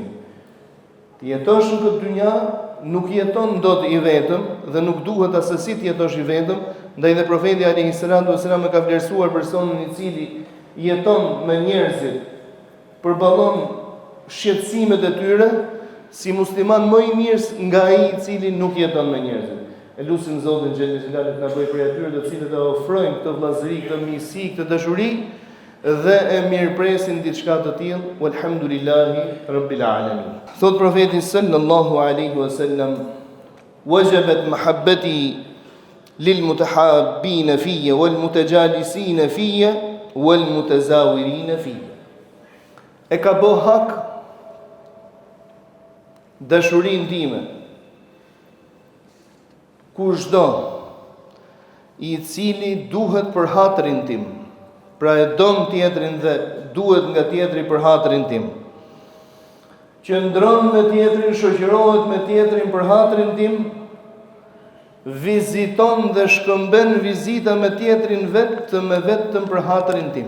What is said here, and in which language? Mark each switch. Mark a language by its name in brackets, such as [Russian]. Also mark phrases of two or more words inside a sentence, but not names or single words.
[Albanian] Të jetosh në këtë dynja, nuk jeton dot i vetëm dhe nuk duhet asesi të jetosh i vetëm, ndaj dhe profeti [Arabic] عليه الصلاة والسلام [Albanian] e ka vlerësuar personin i cili jeton me njerëzit, përballon shqetësimet e tyre si musliman më i mirë nga ai i cili nuk jeton me njerëzit. E lutim Zotin xhelal xhelal të na bëjë prej atyre të cilët e ofrojnë këtë vllazëri, këtë miqësi, këtë dashuri dhe e mirëpresin diçka të tillë. [Arabic] والحمد لله رب العالمين. [Albanian] Thot profeti [Arabic] صلى الله عليه وسلم وجبت محبتي للمتحابين في والمتجالسين في والمتزاورين في." [Albanian] E ka bë hak dashurinë time kushdo i cili duhet për hatrin tim, pra e don tjetrin dhe duhet nga tjetri për hatrin tim, qëndron me tjetrin, shoqërohet me tjetrin për hatrin tim, viziton dhe shkëmben vizita me tjetrin vetëm për hatrin tim.